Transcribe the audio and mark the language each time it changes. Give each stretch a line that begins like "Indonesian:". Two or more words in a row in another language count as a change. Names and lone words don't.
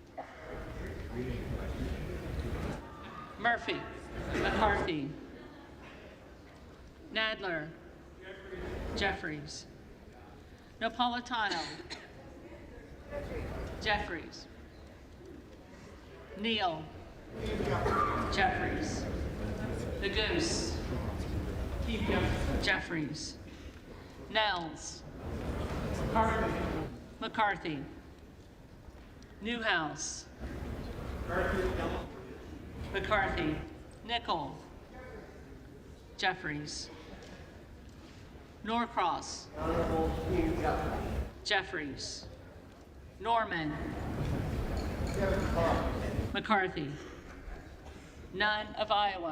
English: McCarthy, Nadler, Jeffries, Napolitano, Jeffries, Neal, Jeffries, the Goose, Jeffries, Nels, McCarthy, Newhouse, McCarthy, Nickel, Jeffries, Norcross, Jeffries, Norman, McCarthy, Nunn of Iowa,